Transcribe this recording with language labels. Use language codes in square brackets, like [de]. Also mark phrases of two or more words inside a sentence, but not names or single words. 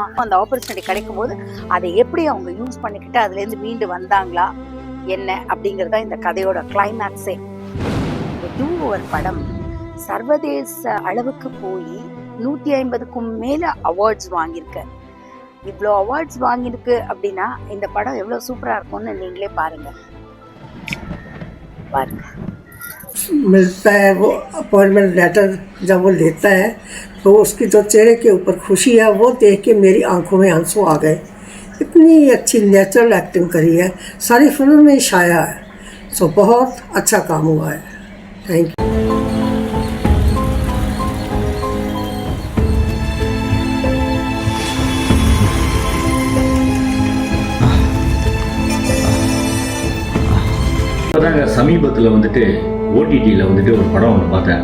[ta] அந்த ஆப்பர்ச்சுனிட்டி கிடைக்கும் போது அதை எப்படி அவங்க யூஸ் பண்ணிக்கிட்டு அதுலேருந்து மீண்டு வந்தாங்களா என்ன அப்படிங்கிறதா இந்த கதையோட கிளைமேக்ஸே. டூ ஓவர் படம் சர்வதேச அளவுக்கு போய் 150க்கும் மேலே அவார்ட்ஸ் வாங்கியிருக்கு. இவ்வளோ அவார்ட்ஸ் வாங்கியிருக்கு அப்படின்னா இந்த படம் எவ்வளோ சூப்பராக இருக்கும்னு நீங்களே பாருங்க. [hi] मिलता है वो [en] appointment letter, [hi] जब वो लेता है तो उसकी जो चेहरे के ऊपर खुशी है वो देख के मेरी आंखों में आंसू आ गए. इतनी अच्छी [en] natural acting [hi] करी है, सारी फिल्म में छाया है. सो बहुत अच्छा काम हुआ है. [en] thank you. [ta] சமீபத்தில் வந்துட்டு ஓடிடியில் வந்துட்டு ஒரு படம் ஒன்று பார்த்தேன்.